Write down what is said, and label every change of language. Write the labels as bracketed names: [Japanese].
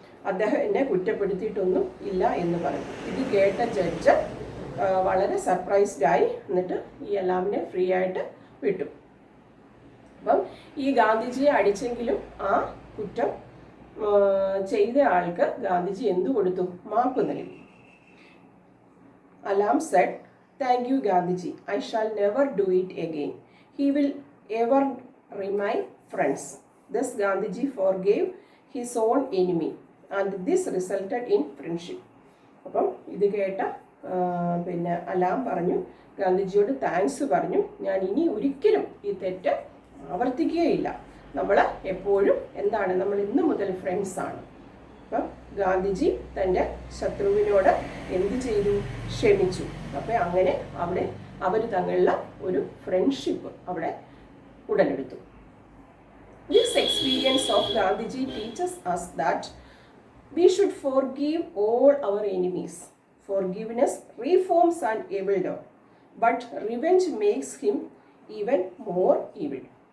[Malayalam] അദ്ദേഹം എന്നെ കുറ്റപ്പെടുത്തിയിട്ടൊന്നും ഇല്ല എന്ന് പറഞ്ഞു. ഇത് കേട്ട ജഡ്ജ് വളരെ സർപ്രൈസ്ഡായി. എന്നിട്ട് ഈ അലാമിനെ ഫ്രീ ആയിട്ട് വിട്ടു. അപ്പം ഈ ഗാന്ധിജിയെ അടിച്ചെങ്കിലും ആ കുറ്റം ചെയ്ത ആൾക്ക് ഗാന്ധിജി എന്തു കൊടുത്തു? മാപ്പ് നൽകി. [English] Alam said, "Thank you, Gandhiji. I shall never do it again. He will ever remain friends." Thus Gandhiji forgave his own enemy and this resulted in friendship. [Malayalam] അപ്പം ഇത് കേട്ട പിന്നെ അലാം പറഞ്ഞു, ഗാന്ധിജിയോട് താങ്ക്സ് പറഞ്ഞു, ഞാൻ ഇനി ഒരിക്കലും ഈ തെറ്റ് ആവർത്തിക്കുകയില്ല, നമ്മൾ എപ്പോഴും എന്താണ്, നമ്മൾ ഇന്ന് മുതൽ ഫ്രണ്ട്സാണ്. അപ്പം ഗാന്ധിജി തൻ്റെ ശത്രുവിനോട് എന്ത് ചെയ്തു? ക്ഷമിച്ചു. അപ്പം അങ്ങനെ അവിടെ അവർ തമ്മിലുള്ള ഒരു ഫ്രണ്ട്ഷിപ്പ് അവിടെ ഉടലെടുത്തു. [English] This experience of Gandhiji teaches us that we should forgive all our enemies. Forgiveness reforms an evil dog, but revenge makes him even more evil.